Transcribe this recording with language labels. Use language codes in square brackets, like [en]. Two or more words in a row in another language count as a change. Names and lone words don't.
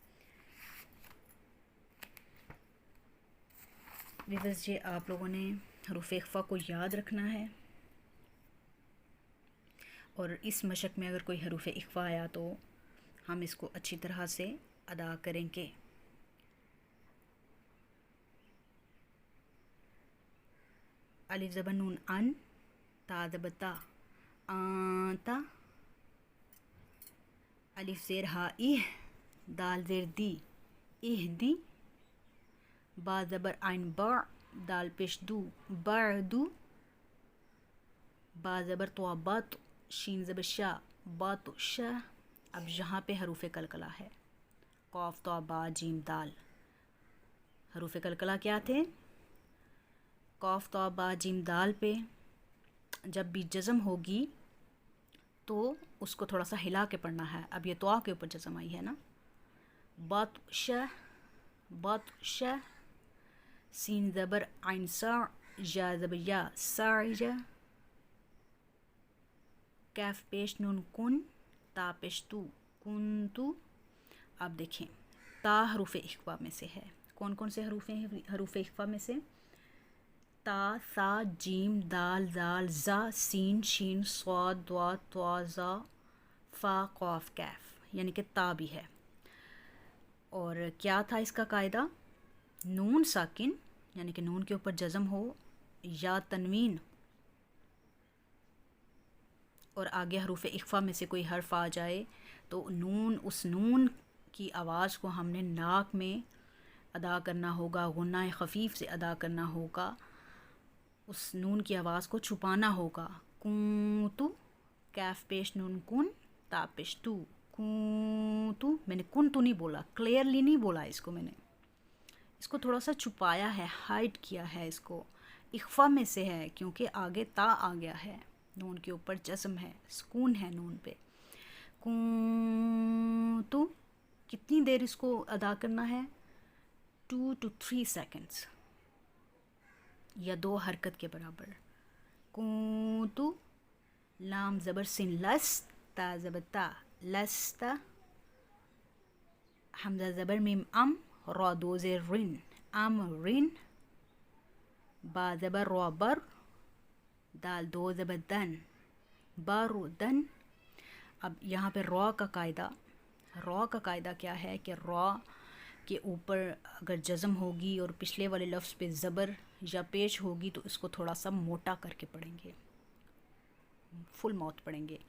[ur] ویورز یہ آپ لوگوں نے حروف اخفا کو یاد رکھنا ہے، اور اس مشق میں اگر کوئی حروف اخفا آیا تو ہم اس کو اچھی طرح سے ادا کریں گے. الف زبر نون ان، تا زبر تا، آنتا. الف زیر ہا ایہ، دال زیر دی، اہدی. با زبر عین با، دال پیش دو، بعدو. با زبر تو بات، شین زبر شا، بات شا. اب یہاں پہ حروف قلقلہ ہے. قاف، تا، با، جیم، دال. حروف قلقلہ کیا تھے؟ قاف، تا، با، جیم، دال پہ جب بھی جزم ہوگی تو اس کو تھوڑا سا ہلا کے پڑھنا ہے. اب یہ تو کے اوپر جزم آئی ہے نا. بات شا، بات شا. سین زبر عین سا، یا زبر یا، ساعجہ. کیف پیش نون کن، تا پیش تو، کن تو. اب دیکھیں تا حروف اخفا میں سے ہے. کون کون سے حروف ہیں حروف اخفا میں سے؟ تا، سا، جیم، دال، زال، زا، سین، شین، صاد، ضاد، طا، ظا، فا، قاف، کیف. یعنی کہ تا بھی ہے. اور کیا تھا اس کا قاعدہ؟ نون ساکن یعنی کہ نون کے اوپر جزم ہو یا تنوین اور آگے حروف اخفا میں سے کوئی حرف آ جائے تو نون، اس نون کی آواز کو ہم نے ناک میں ادا کرنا ہوگا، غنہ خفیف سے ادا کرنا ہوگا، اس نون کی آواز کو چھپانا ہوگا. کنتو، کیف پیش نون کن، تا پیش تو، کنتو. میں نے کن تو نہیں بولا، کلیئرلی نہیں بولا اس کو، میں نے اس کو تھوڑا سا چھپایا ہے، ہائڈ کیا ہے اس کو. اخفا میں سے ہے کیونکہ آگے تا آ گیا ہے، نون کے اوپر جزم ہے، سکون ہے نون پہ. کنتو. کتنی دیر اس کو ادا کرنا ہے؟ [en] 2 to 3 seconds [ur] یا 2 حرکت کے برابر. کنتو. لام زبر سن لس، تا زبر تا لستا. حمزہ زبر میم ام، را دو زیر رن، ام رن. با زبر را بر، دال دو زبر دن، بر دن. اب یہاں پہ را کا قاعدہ کیا ہے کہ را کے اوپر اگر جزم ہوگی اور پچھلے والے لفظ پہ زبر یا پیش ہوگی تو اس کو تھوڑا سا موٹا کر کے پڑھیں گے، [en] full mouth [ur] پڑھیں گے.